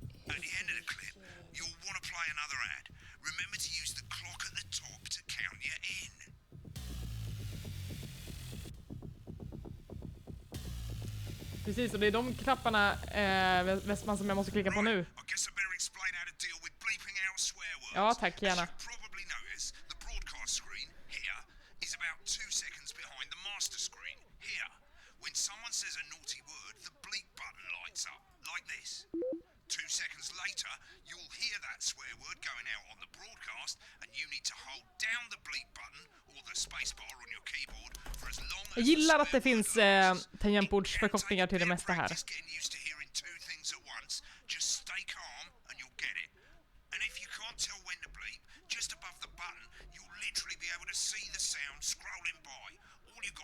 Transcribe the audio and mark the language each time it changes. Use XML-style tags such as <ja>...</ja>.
<en>At the end of the clip, you'll want to play another ad. Remember to use the clock at the top to count you in.</en> <sv>Precis, och det är de knapparna Westman som jag måste klicka på nu.</sv> <en>I guess I better explain how to deal with bleeping out swear words.</en> <sv>Ja, tack, gärna.</sv> <en>As you probably notice, the broadcast screen here is about 2 seconds behind the master screen here. When someone says a naughty word, the bleep button lights up, like this. 2 seconds later, you'll hear that swear word going out on the broadcast, and you need to hold down the bleep button or the space bar on your keyboard for as long as.</en> <sv>Jag gillar att det finns tangentbordsförkortningar till det mesta här.</sv> <en>Getting used to hearing 2 things at once. Just stay calm and you'll get it. And if you can't tell when to bleep, just above the button, you'll literally be able to see the sound scrolling by. All</en>